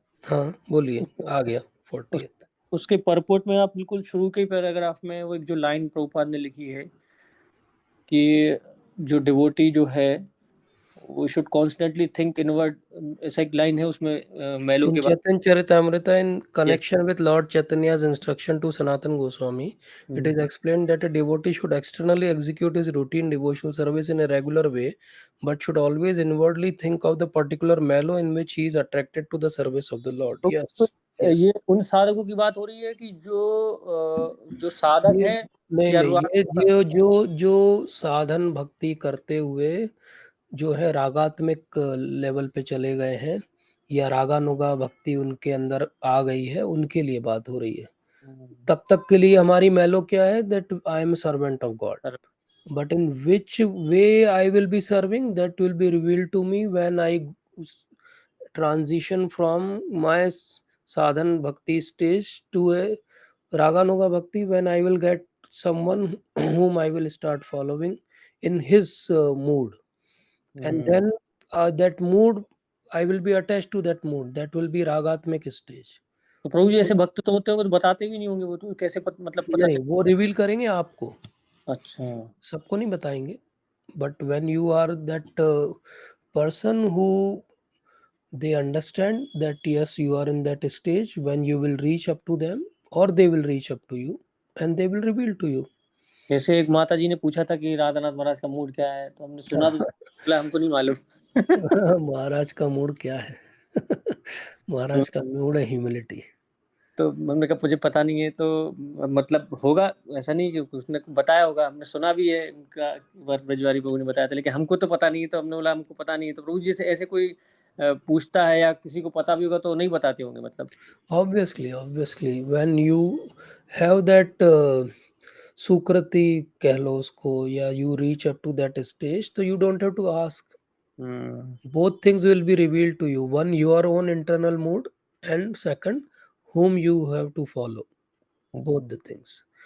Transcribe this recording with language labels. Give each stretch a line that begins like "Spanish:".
Hindi: हाँ बोलिए, आ गया 40th। उसके परपोट में आप बिल्कुल शुरू के पैराग्राफ में वो एक जो लाइन प्रभुपाद ने लिखी है कि जो डिवोटी जो है वो शुड कॉन्स्टेंटली थिंक इनवर्ड, ऐसा एक लाइन है उसमें मेलो
English: In
Hindi: के बाद।
English: Chaitanya Charitamrita, in Yes. connection with Lord Chaitanya's instruction to Sanatan Goswami, it is explained that a devotee should externally execute his routine devotional service in a regular way, but should always inwardly think of the particular mellow in which he is attracted to the service of the Lord.
Hindi: तो
English: Yes, yes.
Hindi: ये उन साधकों की बात हो रही है कि जो साधक ये है नहीं या नहीं, ये जो जो साधन भक्ति करते हुए जो है रागात्मिक लेवल पे चले गए हैं, या रागानुगा भक्ति उनके अंदर आ गई है, उनके लिए बात हो रही है। तब तक के लिए हमारी मेलो क्या है,
English: That I am servant of God, but in which way I will be serving, that will be revealed to me when I transition from my sadhan bhakti stage to a raganuga bhakti, when I will get someone whom I will start following in his mood, and then that mood I will be attached to that mood, that will be ragatmik stage.
Hindi: तो प्रभु जी ऐसे भक्त तो होते होंगे तो बताते भी नहीं होंगे, वो तो कैसे मतलब पता नहीं, वो रिवील करेंगे आपको, अच्छा, सबको नहीं बताएंगे।
English: But when you are that person who they understand that yes, you are in that stage, when you will reach up to them or they will reach up to you and they will reveal to you.
Hindi: जैसे एक माता जी ने पूछा था कि राधानाथ महाराज का mood क्या है, तो हमने सुना तो बोला हमको नहीं मालूम। महाराज का मूड क्या है? महाराज का मूड है ह्यूमिलिटी। तो हमने कहा मुझे पता नहीं है, तो मतलब होगा ऐसा नहीं कि उसने बताया होगा, हमने सुना भी है उनका, ब्रजवारी प्रभु ने बताया था, लेकिन हमको तो पता नहीं है, तो हमने बोला हमको पता नहीं है। तो प्रभु जी से ऐसे कोई पूछता है या किसी को पता भी होगा तो नहीं बताते होंगे मतलब।
English: obviously when you have that सुकृति
Hindi: कह लो उसको,
English: या you reach up to that stage, तो you don't have to ask. Both things will be revealed to you. One, your own internal mood, and second, whom you have to follow. Both the things.